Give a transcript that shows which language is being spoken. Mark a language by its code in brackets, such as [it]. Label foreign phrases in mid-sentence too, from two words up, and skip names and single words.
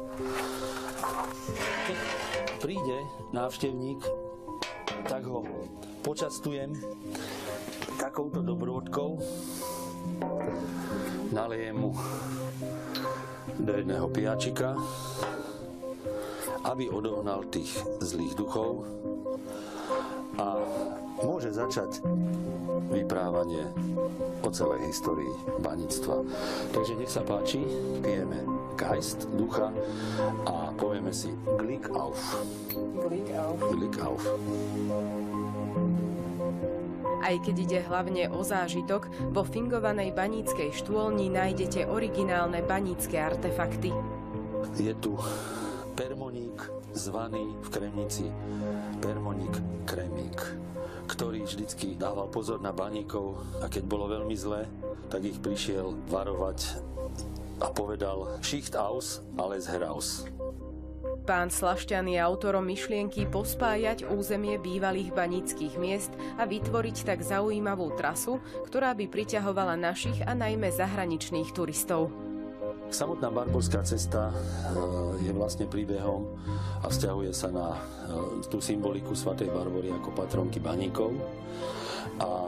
[sk] Keď príde návštevník, tak ho počastujem takouto dobrôdkou, nalejem mu do jedného pijačika, aby odohnal tých zlých duchov a môže začať vyprávanie o celej histórii baníctva. Takže nech sa páči, pijeme Geist, ducha a povieme si [de] Glück auf. Glück auf. Glück auf. [sk] Aj keď ide hlavne o zážitok, vo fingovanej baníckej štôlni nájdete originálne banícke artefakty. Je tu permoník zvaný v Kremnici permoník Kremík, ktorý vždycky dával pozor na baníkov a keď bolo veľmi zlé, tak ich prišiel varovať a povedal [de] Schicht aus, alles heraus. [sk] Pán Slašťan je autorom myšlienky pospájať územie bývalých baníckych miest a vytvoriť tak zaujímavú trasu, ktorá by priťahovala našich a najmä zahraničných turistov. Samotná Barborská cesta je vlastne príbehom a vzťahuje sa na tú symboliku svätej Barbory ako patronky baníkov a